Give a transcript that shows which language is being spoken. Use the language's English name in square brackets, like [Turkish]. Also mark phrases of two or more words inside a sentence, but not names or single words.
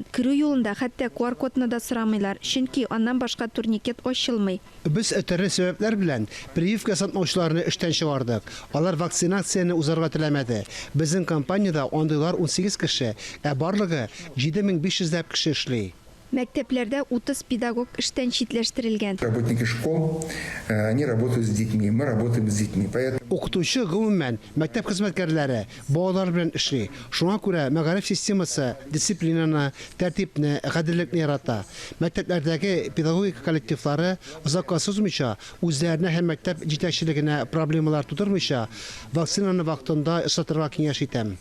[Tatar] Кирү юлында хәтта QR кодны да сорамыйлар, чөнки аннан башка турникет ачылмый. Без төрле сәбәпләр белән прививка ясатмаучыларны эштән чыгардык. Алар вакцинацияны узарга теләмәде. Безнең компаниядә андыйлар 18 кеше, ә барлыгы 7500 кеше эшли. Мәктәпләрдә 30 педагог эштән читләштерелгән. [Russian] Работники школ, они работают с детьми, мы работаем с детьми. Поэтому [Tatar] Укытучы гомумән мәктәп хезмәткәрләре балалар белән эшли. Шуңа күрә мәгариф системасы дисциплинаны, тәртипне, гаделлекне ярата. Мәктәпләрдәге педагогика коллективлары озакка сузмыйча, үзләренә һәм мәктәп җитәкчелегенә проблемалар тудырмыйча, вакцинаны вакытында ысатырга киңәш итәм.